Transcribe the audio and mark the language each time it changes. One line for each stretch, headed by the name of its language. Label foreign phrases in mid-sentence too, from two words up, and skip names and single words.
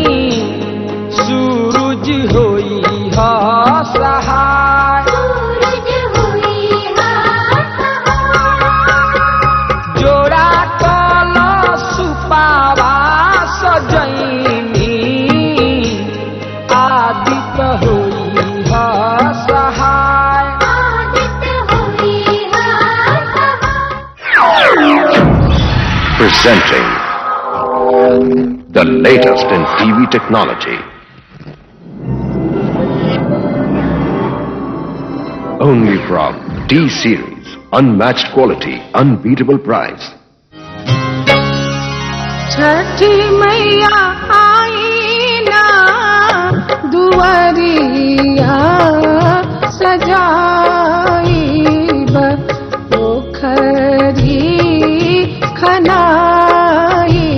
Bhojpuri: सूरज होई हा सहाय, जोड़ा कल सुपावा सजैनी, आदित्य होई हा सहाय।
English: Presenting the latest in TV technology. Only from T-Series. Unmatched quality, unbeatable price.
Bhojpuri: छठी मैया आई ना दुआरिया, सजाई पोखरी खनाई।